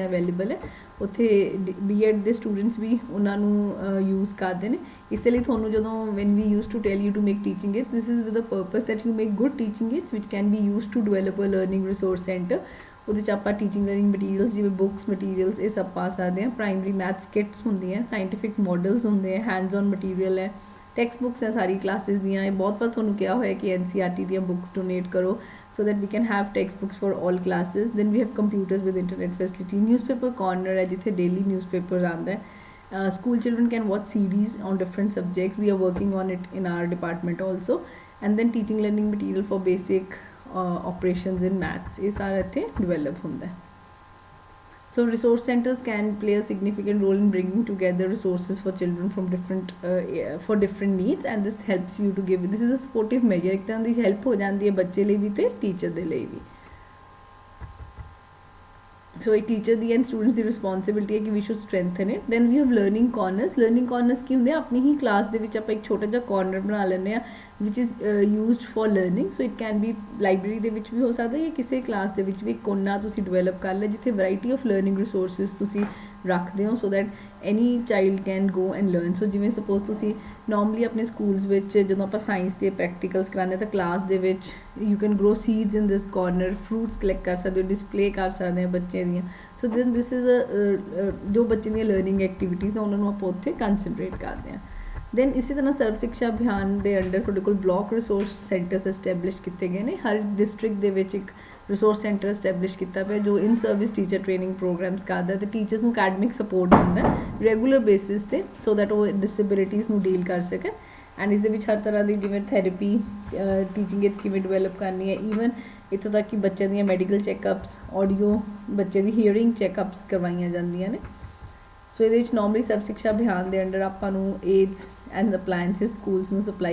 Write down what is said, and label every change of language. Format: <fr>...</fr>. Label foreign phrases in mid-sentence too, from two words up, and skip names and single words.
<pa>ਅਵੇਲੇਬਲ ਹੈ ਉੱਥੇ B.Ed ਦੇ ਸਟੂਡੈਂਟਸ ਵੀ ਉਹਨਾਂ ਨੂੰ ਯੂਜ਼ ਕਰਦੇ ਨੇ ਇਸ ਲਈ ਤੁਹਾਨੂੰ ਜਦੋਂ</pa> <en>when we use to tell you to make teaching aids this is with a purpose that you make good teaching aids which can be use to develop a learning resource center</en> <pa>ਉਹਦੇ 'ਚ ਆਪਾਂ</pa> <en>teaching learning materials</en> <pa>ਜਿਵੇਂ</pa> <en>books materials</en> <pa>ਇਹ ਸਭ ਪਾ ਸਕਦੇ ਹਾਂ</pa> <en>primary maths kits</en> <pa>ਹੁੰਦੀਆਂ</pa> <en>scientific models</en> <pa>ਹੁੰਦੇ ਆ</pa> <en>hands on material</en> <pa>ਹੈ</pa> <en>text books</en> <pa>ਹੈ ਸਾਰੀ ਕਲਾਸਿਸ ਦੀਆਂ ਇਹ ਬਹੁਤ ਵਾਰ ਤੁਹਾਨੂੰ ਕਿਹਾ ਹੋਇਆ ਕਿ NCERT ਦੀਆਂ ਬੁੱਕਸ ਡੋਨੇਟ ਕਰੋ</pa> <en>so that we can have textbooks for all classes then we have computers with internet facility newspaper corner ਹੈ ਜਿੱਥੇ daily newspapers</en> <pa>ਆਉਂਦਾ ਹੈ</pa> <en>school children can watch CDs on different subjects we are working on it in our department also and then teaching learning material for basic operations in maths</en> <pa>ਇਹ ਸਾਰਾ ਇੱਥੇ develop ਹੁੰਦਾ ਹੈ</pa> <en>So resource centers can play a significant role in bringing together resources for children from different needs and this helps you to give this is a supportive measure</en> <pa>ਇੱਕ ਤਰ੍ਹਾਂ ਦੀ help ਹੋ ਜਾਂਦੀ ਹੈ ਬੱਚੇ ਲਈ ਵੀ</pa> <en>ਤੇ ਟੀਚਰ ਦੇ ਲਈ ਵੀ So a teacher</en> <pa>ਦੀ</pa> <en>and students</en> <pa>ਦੀ responsibility ਹੈ ਕਿ</pa> <en>we should strengthen it then we have learning corners</en> <pa>ਕੀ ਹੁੰਦੇ ਆ ਆਪਣੀ ਹੀ ਕਲਾਸ ਦੇ ਵਿੱਚ ਆਪਾਂ ਇੱਕ ਛੋਟਾ ਜਿਹਾ corner ਬਣਾ ਲੈਂਦੇ ਆ</pa> <en>which is used for learning so it can be library</en> <pa>ਦੇ ਵਿੱਚ ਵੀ ਹੋ ਸਕਦਾ ਜਾਂ ਕਿਸੇ ਕਲਾਸ ਦੇ ਵਿੱਚ ਵੀ ਕੋਨਾ ਤੁਸੀਂ ਡਿਵੈਲਪ ਕਰ ਲਿਆ ਜਿੱਥੇ</pa> <en>variety of learning resources</en> <pa>ਤੁਸੀਂ ਰੱਖਦੇ ਹੋ</pa> <en>so that any child can go and learn so</en> <pa>ਜਿਵੇਂ suppose ਤੁਸੀਂ normally ਆਪਣੇ schools ਵਿੱਚ ਜਦੋਂ ਆਪਾਂ ਸਾਇੰਸ ਦੇ ਪ੍ਰੈਕਟੀਕਲਸ ਕਰਾਉਂਦੇ ਤਾਂ ਕਲਾਸ ਦੇ ਵਿੱਚ</pa> <en>you can grow seeds in this corner fruits collect</en> <pa>ਕਰ ਸਕਦੇ ਹੋ display ਕਰ ਸਕਦੇ ਹੋ ਬੱਚੇ ਦੀਆਂ</pa> <en>so then this is a</en> <pa>ਜੋ ਬੱਚੇ ਦੀਆਂ</pa> <en>learning activities</en> <pa>ਆ ਉਹਨਾਂ ਨੂੰ ਆਪਾਂ ਉੱਥੇ concentrate ਕਰਦੇ ਹਾਂ then ਇਸੇ ਤਰ੍ਹਾਂ ਸਰਵ ਸਿੱਖਿਆ ਅਭਿਆਨ ਦੇ ਅੰਡਰ ਤੁਹਾਡੇ ਕੋਲ</pa> <en>block resource centers establish</en> <pa>ਕੀਤੇ ਗਏ ਨੇ ਹਰ ਡਿਸਟ੍ਰਿਕਟ ਦੇ ਵਿੱਚ ਇੱਕ</pa> <en>resource center stablish</en> <pa>ਕੀਤਾ ਪਿਆ ਜੋ</pa> <en>in service teacher training programs</en> <pa>ਕਰਦਾ ਤੇ ਟੀਚਰਸ ਨੂੰ</pa> <en>academic support</en> <pa>ਦਿੰਦਾ</pa> <en>regular basis</en> <pa>ਤੇ</pa> <en>so that</en> <pa>ਉਹ ਡਿਸੇਬਿਲਿਟੀਜ਼ ਨੂੰ ਡੀਲ ਕਰ ਸਕੇ ਐਂਡ ਇਸ ਦੇ ਵਿੱਚ ਹਰ ਤਰ੍ਹਾਂ ਦੀ ਜਿਵੇਂ</pa> <en>therapy teaching aids</en> <pa>ਕਿਵੇਂ ਡਿਵੈਲਪ ਕਰਨੀ ਹੈ ਈਵਨ ਇੱਥੋਂ ਤੱਕ ਕਿ ਬੱਚਿਆਂ ਦੀਆਂ</pa> <en>medical checkups audio</en> <pa>ਬੱਚੇ ਦੀ</pa> <en>hearing checkups</en> <pa>ਕਰਵਾਈਆਂ ਜਾਂਦੀਆਂ ਨੇ ਸੋ ਇਹਦੇ ਵਿੱਚ ਨੋਰਮਲੀ ਸਰਵ ਸਿੱਖਿਆ ਅਭਿਆਨ ਦੇ ਅੰਡਰ ਆਪਾਂ ਨੂੰ</pa> <en>aids and appliances schools</en> <pa>ਨੂੰ ਸਪਲਾਈ</pa>